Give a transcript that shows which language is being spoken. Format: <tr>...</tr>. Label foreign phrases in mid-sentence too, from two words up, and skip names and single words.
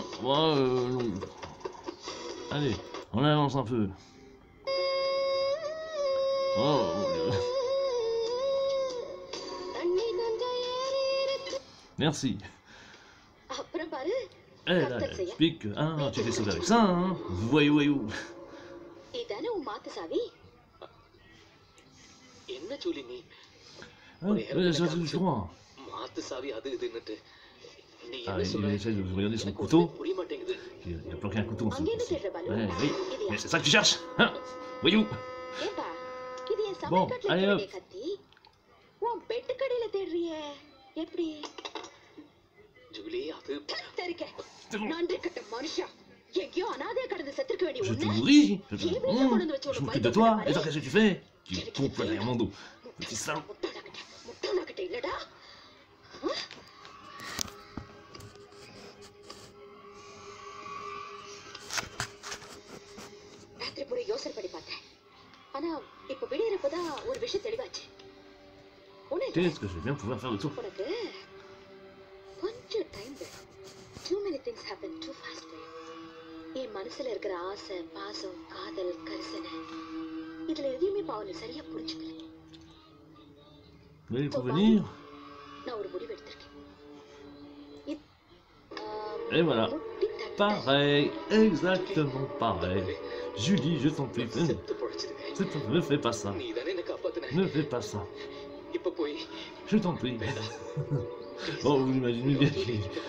<fr>Moi, non. Allez, on avance un peu. Oh, mon Dieu. Merci. Elle, là, elle explique que, ah, tu t'es sauvé avec ça, hein. Voyou.</fr> <ta>என்ன சொல்லி நீ</ta> <fr>Je crois.</fr> <ta>மாத்து சாவி அது இதுன்னுட்டு நீ</ta> <fr>Ah,</fr> <ta>என்ன</ta> <fr>il</fr> <ta>சொல்ற?</ta> <fr>essaie de regarder son couteau.</fr> <ta>புரிய மாட்டேங்குது.</ta> <fr>Il a planqué un couteau en dessous. Oui, mais c'est ça que tu cherches, hein. Voyou. Bon, allez hop.</fr> <ta>ஜூலி அது</ta> <fr>Je te nourris, je m'occupe de toi, et toi qu'est-ce que tu fais? Tu pompes derrière mon dos, petit salaud. Qu'est-ce que je vais bien pouvoir faire de toi?</fr> <en>Too many things happen too fast for you.</en> <ta>என் மனசுல இருக்கிற ஆசை, பாசம், காதல், கரிசனை இதுல எதையுமே பாவனை சரியா புரிஞ்சுக்கல.</ta> <fr>Mais il faut venir.</fr> <ta>நான் ஒரு முடிவு எடுத்திருக்கேன்.</ta> <fr>Et voilà. Pareil, exactement pareil. Julie, je t'en prie, ne fais pas ça. Ne fais pas ça. Je t'en prie. Bon, vous imaginez bien qu'il...</fr>